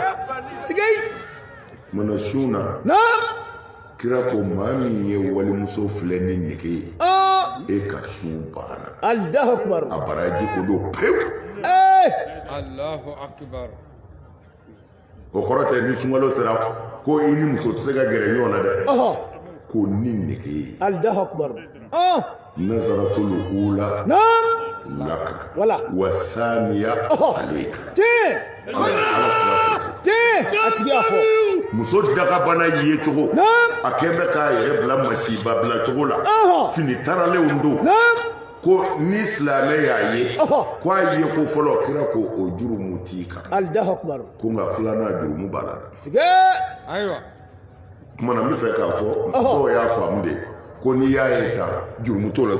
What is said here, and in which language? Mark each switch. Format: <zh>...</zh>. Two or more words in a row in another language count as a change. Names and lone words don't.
<bm>kumana sun na kira ko maa min ye walimuso filɛ ni nege ye e ka sun banna</bm> <ar>الله أكبر</ar> <bm>a baraji ko don pewu</bm> <ar>الله أكبر</ar> <bm>o kɔrɔ tɛ ni sunkalo sera ko i ni muso tɛ se ka gɛrɛ ɲɔgɔn na dɛ ko ni nege ye</bm> <ar>الله أكبر النظرة الأولى لك والثانية عليك</ar> <bm>a tigi y'a fɔ muso dagabana ye cogo a kɛn bɛ k'a yɛrɛ bila masiba bila cogo la fini taralenw don ko ni silamɛ y'a ye ko a ye ko fɔlɔ kira ko o jurumu t'i kan</bm> <ar>الله أكبر</ar> <bm>ko nka filanan jurumu b'a la kumana n bɛ fɛ k'a fɔ dɔw y'a faamu de ko n'i y'a ye tan jurumu t'o la ko</bm>